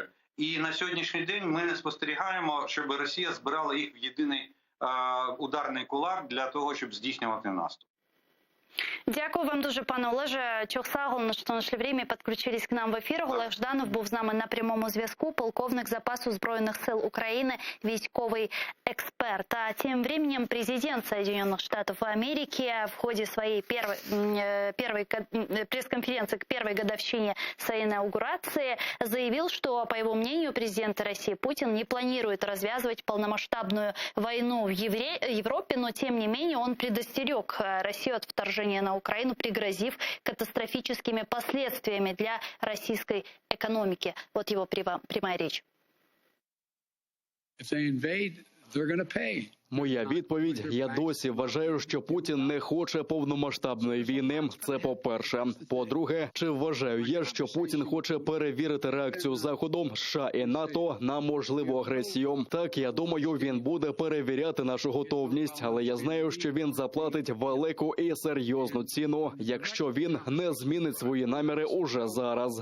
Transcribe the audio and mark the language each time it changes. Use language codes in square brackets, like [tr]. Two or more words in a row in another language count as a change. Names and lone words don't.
[uk] І на сьогоднішній день ми не спостерігаємо, щоб Росія збирала їх в єдиний ударний кулак для того, щоб здійснювати наступ. Дякую вам дуже, пане Олеже. Чохсагол, що знайшли время, підключились к нам в ефір. Олег Жданов був з нами на прямому зв'язку, полковник запасу Збройних сил України, військовий експерт. [ru] А тем временем президент Соединенных Штатов Америки в ходе своей первой пресс-конференции к первой годовщине своей инаугурации заявил, что, по его мнению, президент России Путин не планирует развязывать полномасштабную войну в Европе, но, тем не менее, он предостерег Россию от вторжения на Украину, пригрозив катастрофическими последствиями для российской экономики. Вот его прямая речь. [en] If they invade, they're going to pay. [uk] Моя відповідь: я досі вважаю, що Путін не хоче повномасштабної війни. Це по-перше. По-друге, чи вважаю я, що Путін хоче перевірити реакцію Заходу, США і НАТО на можливу агресію? Так, я думаю, він буде перевіряти нашу готовність, але я знаю, що він заплатить велику і серйозну ціну, якщо він не змінить свої наміри уже зараз.